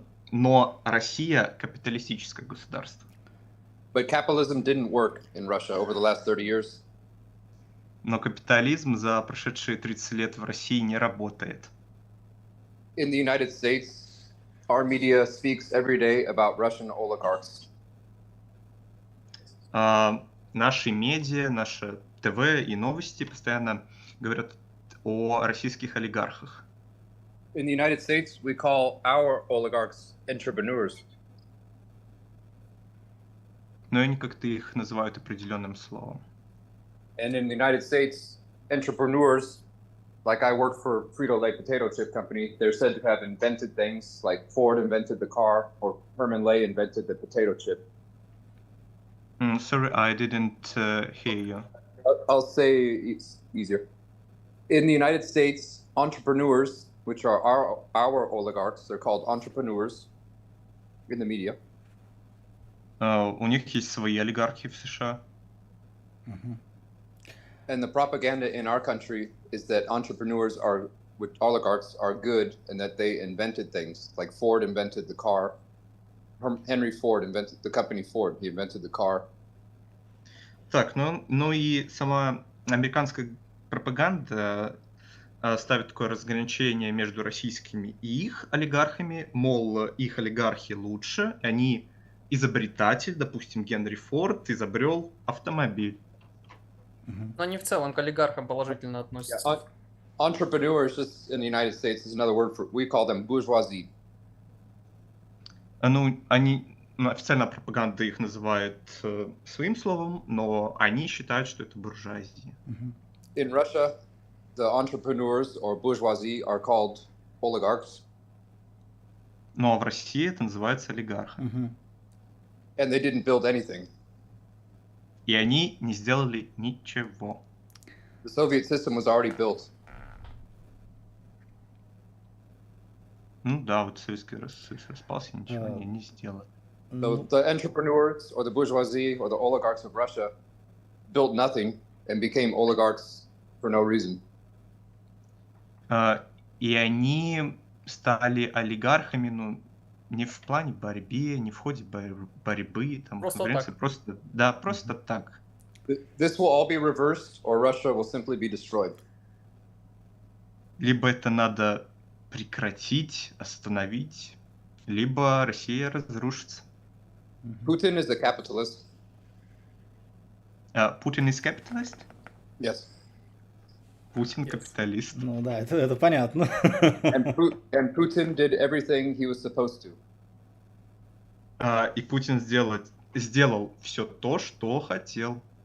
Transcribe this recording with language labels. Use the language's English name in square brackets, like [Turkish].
[Russian] Но Россия капиталистическое государство. [English] But capitalism didn't work in Russia over the last 30 years. [Russian] Но капитализм за прошедшие 30 лет в России не работает. [English] In the United States, our media speaks every day about Russian oligarchs. [Russian] Наши медиа, наши ТВ и новости постоянно говорят о российских олигархах. [English] In the United States, we call our oligarchs entrepreneurs. [Russian] Но они как-то их называют определенным словом. [English] And in the United States, entrepreneurs, like I work for Frito-Lay potato chip company, they're said to have invented things like Ford invented the car or Herman Lay invented the potato chip. Sorry, I didn't hear you. I'll say it's easier. In the United States, entrepreneurs, which are our oligarchs, they're called entrepreneurs in the media. [Russian] У них есть свои олигархи в США. [English] And the propaganda in our country is that entrepreneurs are, with oligarchs, are good and that they invented things. Like Ford invented the car. Henry Ford invented the company Ford. He invented the car. [Russian] Так, ну и сама американская пропаганда ставит такое разграничение между российскими и их олигархами, мол, их олигархи лучше, они изобретатель, допустим, Генри Форд изобрел автомобиль. Но они в целом к олигархам положительно относятся. [English] Entrepreneurs just in the United States is another word for, we call them bourgeoisie. [Russian] Официальная пропаганда их называет своим словом, но они считают, что это буржуазия. [English] In Russia, the entrepreneurs or bourgeoisie are called oligarchs. [Russian] Ну а в России это называется олигархом. [English] And they didn't build anything. [Russian] И они не сделали ничего. [English] The Soviet system was already built. [Russian] Ну да, вот Советский Союз распался, ничего они не сделали. [English] So the entrepreneurs or the bourgeoisie or the oligarchs of Russia built nothing and became oligarchs for no reason. [Russian] И они стали олигархами, ну, не в плане борьбы, не в ходе борьбы, там, конкуренции, просто так. [English] This will all be reversed, or Russia will simply be destroyed. [Russian] Либо это надо прекратить, остановить, либо Россия разрушится. [English] Putin is a capitalist. Putin is capitalist? Yes. [Russian] Путин капиталист. Ну да, это понятно. [English] And Putin did everything he was supposed to. [Russian] И Путин сделал все то, что хотел.